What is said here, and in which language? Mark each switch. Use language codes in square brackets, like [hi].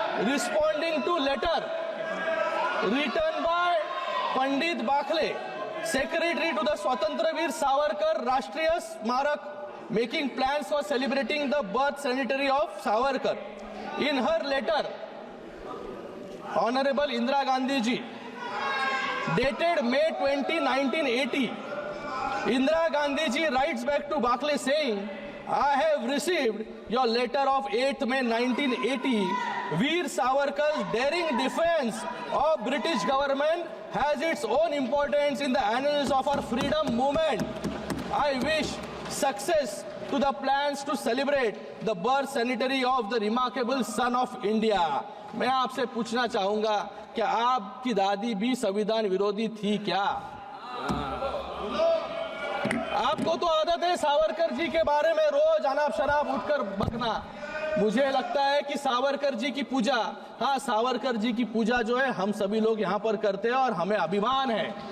[en] Responding to letter written by Pandit Bakhle, secretary to the Swatantryaveer Savarkar Rashtriya Smarak, making plans for celebrating the birth centenary of Savarkar. In her letter, honourable Indira Gandhi ji, dated May 20, 1980, Indira Gandhi ji writes back to Bakle saying, I have received your letter of 8th May 1980. Veer Savarkar's daring defense of British government has its own importance in the annals of our freedom movement. I wish success to the plans to celebrate the birth centenary of the remarkable son of India. [hi] मैं आपसे पूछना चाहूंगा, क्या आपकी दादी भी संविधान विरोधी थी क्या? आपको तो आदत है सावरकर जी के बारे में रोज अनाप शनाप उठकर बकना। मुझे लगता है कि सावरकर जी की पूजा, हाँ, सावरकर जी की पूजा जो है हम सभी लोग यहाँ पर करते हैं और हमें अभिमान है।